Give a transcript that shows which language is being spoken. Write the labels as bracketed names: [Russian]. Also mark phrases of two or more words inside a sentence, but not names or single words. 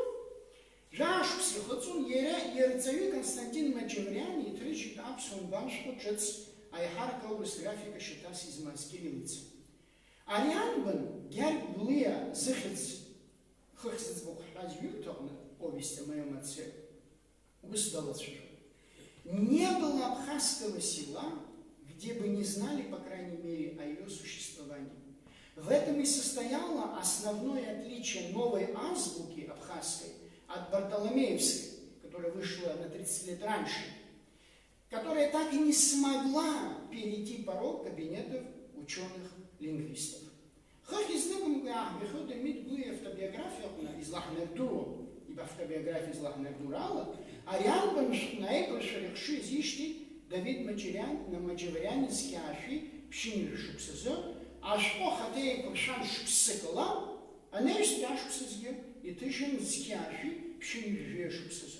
[Abkhazian] Жәаа-шықәса ихыҵуан иара иарҵаҩы Константин Маџьавриан иҭрыжьит аԥсуа нбаншәҟәы ҿыц аиҳарак аурыс графика шьаҭас измаз кириллица. Ари анбан Гьаргь Гәлиа зыхьӡ хыхь зыӡбахә ҳҳәаз ҩымҭаҟны, [Russian] повесть о моем отце, ус далацәажәон. Не было абхазского села, где бы не знали, по крайней мере, о ее существовании. В этом и состояло основное отличие новой азбуки абхазской от бартоломеевской, которая вышла на 30 лет раньше, которая так и не смогла перейти порог кабинетов ученых-лингвистов. [Abkhazian] Хах изныком Дырмит Гәлиа автобиография излаҳнардыруа, ибо автобиография излаҳнардурала, арианбан наиқәыршәа рыхшыҩ изишьҭит Давид Маџьавриан зқьиаашәи ԥшьынжәи шықәсазы, ашәҟәы ахаҭа еиқәыршәан шықәсыкала, анаҩстәи ашықәсазгьы иҭыжьын зқьиаашәи ԥшьынжәи жәаҩа шықәсазы.